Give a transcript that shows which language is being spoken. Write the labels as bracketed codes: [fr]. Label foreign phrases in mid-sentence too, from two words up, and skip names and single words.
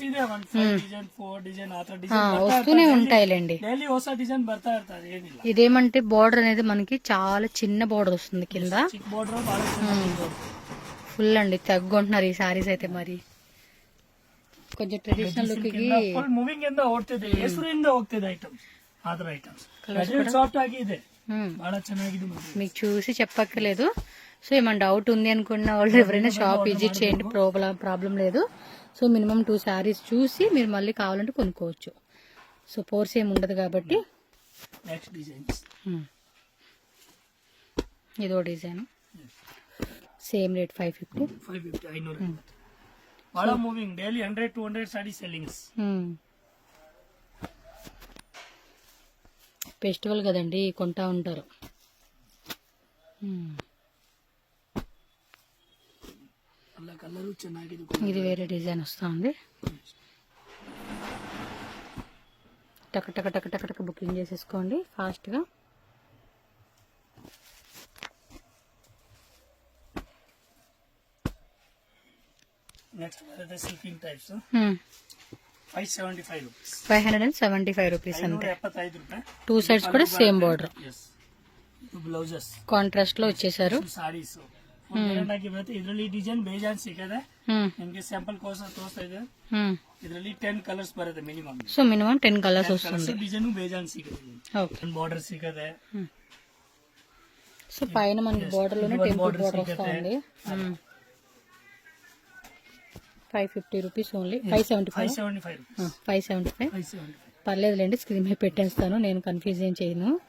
[te] వస్తూనే ఉంటాయిలేండి. ఇదేమంటే బార్డర్ అనేది మనకి చాలా చిన్న బార్డర్ వస్తుంది కింద. ఫుల్ అండి, తగ్గుంటున్నారు ఈ సారీస్ అయితే. మరి కొంచెం [en] traditional look [te] కి [kn] ಮೂವಿಂಗ್ ಇಂದ ಓಡ್ತಿದೆ, ಹೆಸರಿಂದ ಹೋಗ್ತಿದೆ ಐಟಮ್ಸ್. ಆತರ ಐಟಮ್ಸ್ ಸಾಫ್ಟ್ ಆಗಿದೆ, ಬಹಳ ಚೆನ್ನಾಗಿದೆ. [te] మీకు చూసి చెప్పక్కర్లేదు. సో ఏమైనా డౌట్ ఉంది అనుకున్న వాళ్ళు ఎవరైనా [en] shop visit [te] చేయండి, ప్రాబ్లం లేదు. సో [en] minimum 2 sarees [te] చూసి మీరు మళ్ళీ కావాలంటే కొనుక్కోవచ్చు. సో పోర్స్ ఏమి ఉండదు కాబట్టి [en] next designs [kn] ಇದೋ [en] design same rate [kn] 550. 550 ಭಾಳ [en] moving daily [kn] 100-200 ಸಾಡಿ ಸೆಲ್ಲಿಂಗ್ಸ್. [te] ఫెస్టివల్ కదండి కొంటా ఉంటారు. [kn] ಅಲ್ಲ ಕಲರು ಚೆನ್ನಾಗಿದೆ. [te] ఇది వేరే డిజైన్ వస్తుంది. టక టక టక టక టక బుకింగ్ చేసేసుకోండి ఫాస్ట్గా. నెక్స్ట్ బರುತ್ತೆ [en] silking types 575 rupees. [te] 575 రూపీస్ అంతే. 575 రూపాయలు. [en] two sides [te] కూడా [en] same border. [kn] ಬ್ಲೌಸಸ್ [te] ಕಾಂಟ್ರಾಸ್ಟ್ లో వచ్చేసారు. [kn] ಸಾರೀಸ್ ಬರುತ್ತೆ. ಇದರಲ್ಲಿ ಡಿಸೈನ್ ಬೇಜಾನ್ ಸಿಕ್ಕದೆ. ನಿಮ್ಗೆ ಸ್ಯಾಂಪಲ್ ಕೋಸ ತೋರಿಸ್ತಾ ಇದೆ. ಇದರಲ್ಲಿ 10 ಕಲರ್ಸ್ ಬರುತ್ತೆ ಮಿನಿಮಮ್. [te] సో [en] minimum 10 colours [te] వస్తుంది. [kn] డిజైన్ ಬೇಜಾನ್ ಸಿಕ್ಕದೆ. [te] ఓకే. [kn] బార్డర్ సిక్కದೆ. [te] సో పైన మనకి బార్డర్ లోనే టెంపుల్ బార్డర్ వస్తుంది. 550 [en] rupees only. [te] 575 పర్లేదులేండి, స్క్రీన్ మీద పెట్టేస్తాను, నేను కన్ఫ్యూజ్ ఏం చేయను.